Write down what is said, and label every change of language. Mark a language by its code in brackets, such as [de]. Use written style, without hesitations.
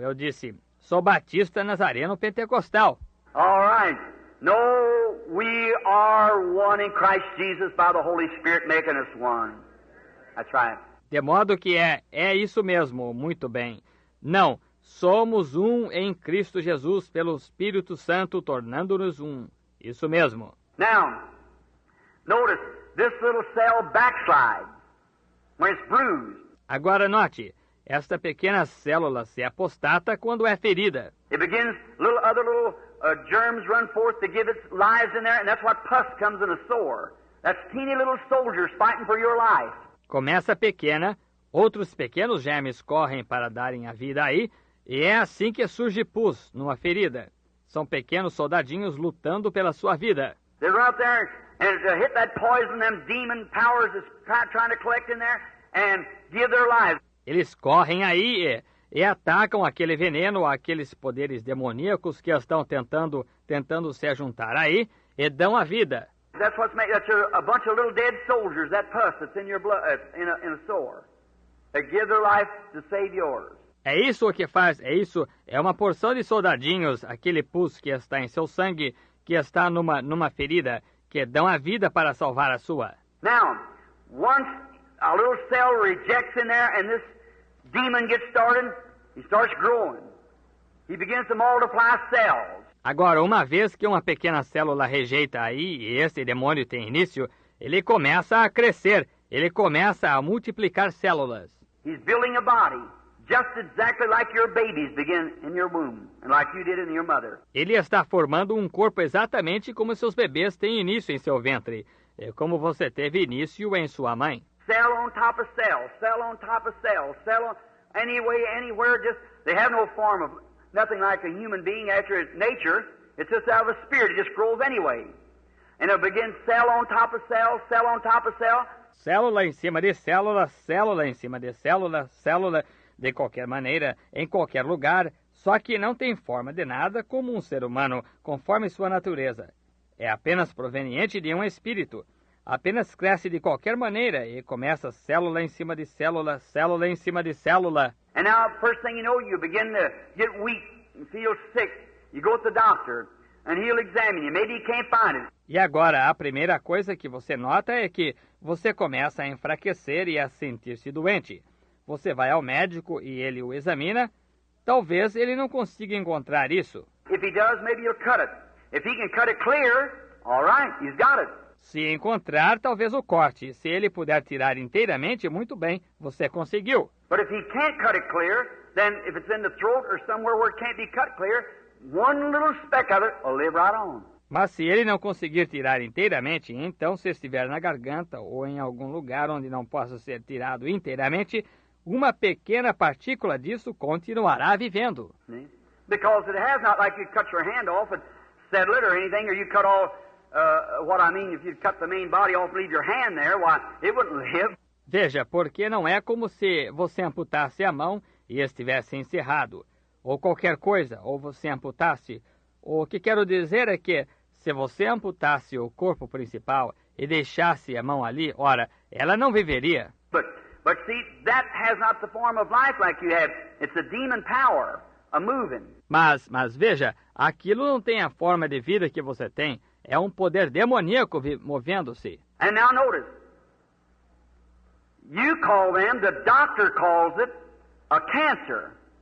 [pt] Eu disse, sou batista nazareno pentecostal. [en] All right. No, we are one in Christ Jesus by the Holy Spirit making us one. That's right. [pt] De modo que é isso mesmo, muito bem. Não, somos um em Cristo Jesus pelo Espírito Santo, tornando-nos um. Isso mesmo. [en] Now, notice, this little cell backslides when it's bruised. [pt] Agora note, esta pequena célula se apostata quando é ferida. [en] It begins, other little germs run forth to give its lives in there, and that's what pus comes in a sore. That's teeny little soldiers fighting for your life. [pt] Começa pequena, outros pequenos germes correm para darem a vida aí, e é assim que surge pus numa ferida. São pequenos soldadinhos lutando pela sua vida. [en] They run out there and hit that poison, them demon powers is trying to collect in there and give their lives. [pt] Eles correm aí e atacam aquele veneno, aqueles poderes demoníacos que estão tentando se juntar aí e dão a vida. [en] That's what's made. That's a bunch of little dead soldiers. That pus that's in your blood, in a sore. They give their life to save yours. [pt] É isso o que faz. É uma porção de soldadinhos, aquele pus que está em seu sangue, que está numa ferida, que dão a vida para salvar a sua. [en] Now, once a little cell rejects in there, and this demon gets started, he starts growing. He begins to multiply cells. [pt] Agora, uma vez que uma pequena célula rejeita aí, e esse demônio tem início, ele começa a crescer, ele começa a multiplicar células. [en] He's building a body, just exactly like your babies begin in your womb, and like you did in your mother. [pt] Ele está formando um corpo exatamente como seus bebês têm início em seu ventre, como você teve início em sua mãe. [en] Cell on top of cell, cell on top of cell, cell on, anywhere, just, they have no form of, nothing like a human being after its nature. It's just out of a spirit. It just grows anyway. And it begins cell on top of cell, cell on top of cell. [pt] Célula em cima de célula, célula em cima de célula, célula de qualquer maneira, em qualquer lugar, só que não tem forma de nada como um ser humano, conforme sua natureza. É apenas proveniente de um espírito. Apenas cresce de qualquer maneira e começa célula em cima de célula, célula em cima de célula. [en] And now, first thing you know, you begin to get weak and feel sick. You go to the doctor, and he'll examine you. Maybe he can't find it. [pt] E agora, a primeira coisa que você nota é que você começa a enfraquecer e a sentir-se doente. Você vai ao médico e ele o examina. Talvez ele não consiga encontrar isso. [en] If he does, maybe he'll cut it. If he can cut it clear, all right, he's got it. [pt] Se encontrar, talvez o corte. Se ele puder tirar inteiramente, muito bem, você conseguiu. [en] But if he can't cut it clear, then if it's in the throat or somewhere where it can't be cut clear, one little speck of it will live right on. [pt] Mas se ele não conseguir tirar inteiramente, então se estiver na garganta ou em algum lugar onde não possa ser tirado inteiramente, uma pequena partícula disso continuará vivendo. [en] Because it has not like you cut your hand off and settle it or anything, or you cut all, what I mean, if you cut the main body off and leave your hand there, why, it wouldn't live. [pt] Veja, porque não é como se você amputasse a mão e estivesse encerrado, ou qualquer coisa, ou você amputasse. O que quero dizer é que, se você amputasse o corpo principal e deixasse a mão ali, ora, ela não viveria. [en] But see, that has not the form of life like you have. It's a demon power, a moving. [pt] Mas veja, aquilo não tem a forma de vida que você tem. É um poder demoníaco movendo-se. [en] And now notice, you call them, the doctor calls it, a cancer.